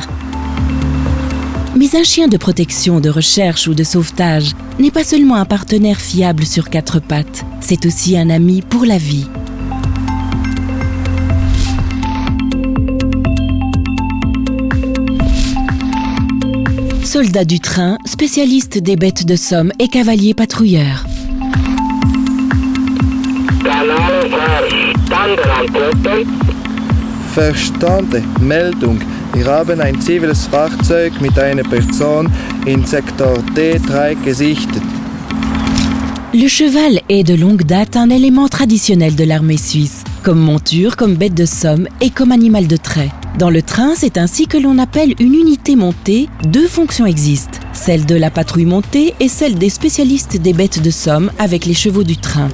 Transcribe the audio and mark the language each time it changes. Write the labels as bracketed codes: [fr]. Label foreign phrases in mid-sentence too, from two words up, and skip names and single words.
[fr] Mais un chien de protection, de recherche ou de sauvetage n'est pas seulement un partenaire fiable sur 4 pattes, c'est aussi un ami pour la vie. Soldat du train, spécialiste des bêtes de somme et cavalier patrouilleur. [de] Verstanden. Meldung. Wir haben ein ziviles Fahrzeug mit einer Person in Sektor D3 gesichtet. [fr] Le cheval est de longue date un élément traditionnel de l'armée suisse, comme monture, comme bête de somme et comme animal de trait. Dans le train, c'est ainsi que l'on appelle une unité montée. 2 fonctions existent, celle de la patrouille montée et celle des spécialistes des bêtes de somme avec les chevaux du train.